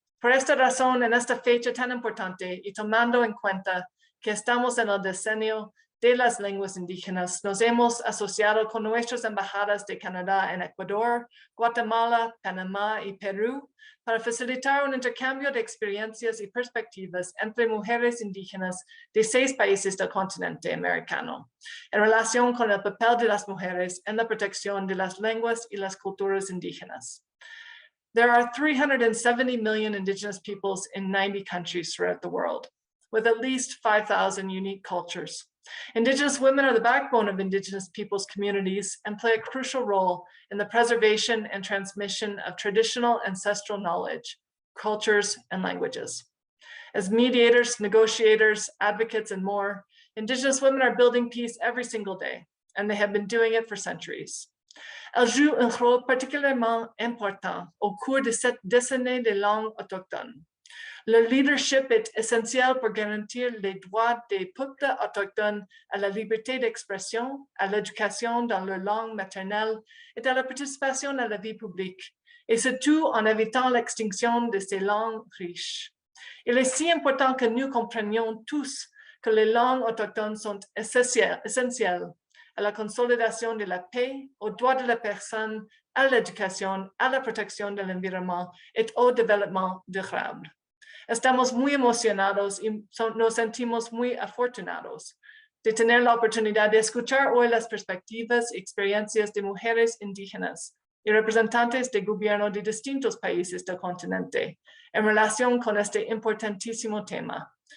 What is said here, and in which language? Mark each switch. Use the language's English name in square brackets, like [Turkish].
[Spanish] Por esta razón, en esta fecha tan importante y tomando en cuenta que estamos en el decenio de las lenguas indígenas, nos hemos asociado con nuestras embajadas de Canadá en Ecuador, Guatemala, Panamá y Perú para facilitar un intercambio de experiencias y perspectivas entre mujeres indígenas de 6 países del continente americano, en relación con el papel de las mujeres en la protección de las lenguas y las culturas indígenas. [English] There are 370 million indigenous peoples in 90 countries throughout the world, with at least 5,000 unique cultures. Indigenous women are the backbone of Indigenous peoples' communities and play a crucial role in the preservation and transmission of traditional ancestral knowledge, cultures, and languages. As mediators, negotiators, advocates, and more, Indigenous women are building peace every single day, and they have been doing it for centuries. [French] Elle joue un rôle particulièrement important au cours de cette décennie des langues autochtones. Le leadership est essentiel pour garantir les droits des peuples autochtones à la liberté d'expression, à l'éducation dans leur langue maternelle et à la participation à la vie publique, et surtout en évitant l'extinction de ces langues riches. Il est si important que nous comprenions tous que les langues autochtones sont essentielles à la consolidation de la paix, aux droits de la personne, à l'éducation, à la protection de l'environnement et au développement durable. [Spanish] Estamos muy emocionados y nos sentimos muy afortunados de tener la oportunidad de escuchar hoy las perspectivas y experiencias de mujeres indígenas y representantes de gobierno de distintos países del continente en relación con este importantísimo tema.